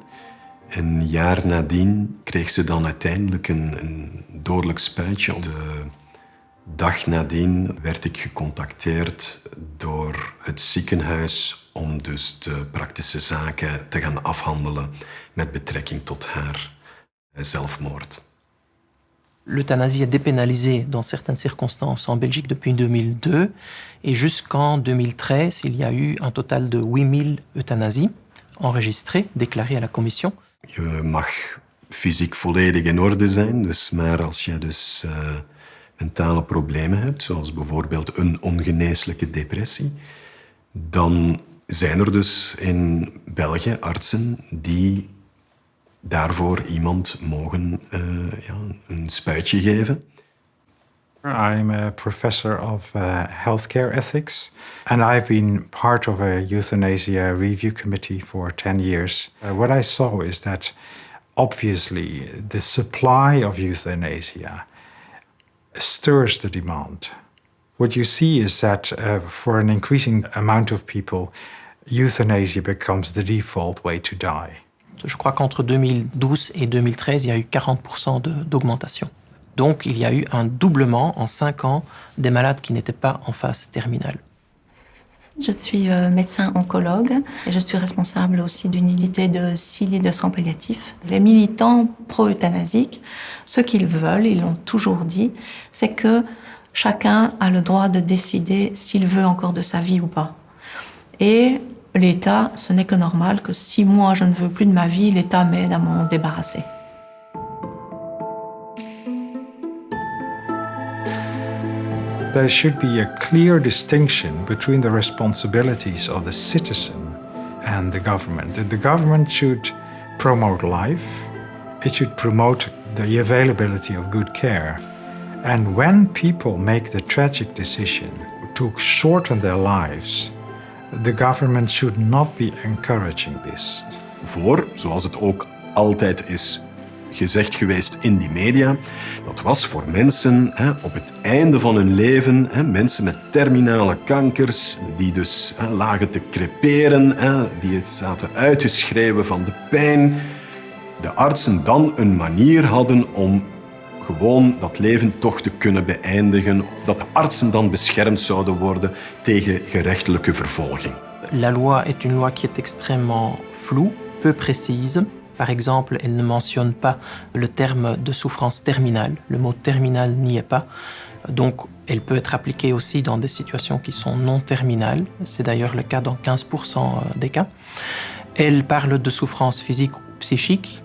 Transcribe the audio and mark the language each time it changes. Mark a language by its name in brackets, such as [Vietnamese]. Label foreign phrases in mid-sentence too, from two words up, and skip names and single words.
[Dutch] Een jaar nadien kreeg ze dan uiteindelijk een dodelijk spuitje. De dag nadien werd ik gecontacteerd door het ziekenhuis om dus de praktische zaken te gaan afhandelen met betrekking tot haar zelfmoord. [French] L'euthanasie est dépénalisée dans certaines circonstances en Belgique depuis 2002 et jusqu'en 2013, il y a eu un total de 8000 euthanasies enregistrées, déclarées à la commission. [Dutch] Je mag fysiek volledig in orde zijn, maar als je dus mentale problemen hebt, zoals bijvoorbeeld een ongeneeslijke depressie, dan zijn er dus in België artsen die daarvoor iemand mogen een spuitje geven. [English] I'm a professor of healthcare ethics, and I've been part of a euthanasia review committee for 10 years. What I saw is that obviously the supply of euthanasia stirs the demand. What you see is that for an increasing amount of people, euthanasia becomes the default way to die. [French] Je crois qu'entre 2012 et 2013, il y a eu 40% d'augmentation. Donc il y a eu un doublement en 5 ans des malades qui n'étaient pas en phase terminale. Je suis médecin oncologue et je suis responsable aussi d'une unité de 6 lits de soins palliatifs. Les militants pro-euthanasiques, ce qu'ils veulent, ils l'ont toujours dit, c'est que chacun a le droit de décider s'il veut encore de sa vie ou pas. Et l'État, ce n'est que normal que si moi je ne veux plus de ma vie, l'État m'aide à m'en débarrasser. [English] There should be a clear distinction between the responsibilities of the citizen and the government. The government should promote life, it should promote the availability of good care. And when people make the tragic decision to shorten their lives, the government should not be encouraging this. [Dutch] Voor, zoals het ook altijd is gezegd geweest in die media, dat was voor mensen op het einde van hun leven, mensen met terminale kankers, die dus lagen te creperen, die zaten uitgeschreven van de pijn, de artsen dan een manier hadden om gewoon dat leven toch te kunnen beëindigen, dat de artsen dan beschermd zouden worden tegen gerechtelijke vervolging. [French] La loi est une loi qui est extrêmement floue, peu précise. Par exemple, elle ne mentionne pas le terme de souffrance terminale. Le mot terminal n'y est pas. Donc, elle peut être appliquée aussi dans des situations qui sont non terminales. C'est d'ailleurs le cas dans 15% des cas. Elle parle de souffrance physique ou psychique.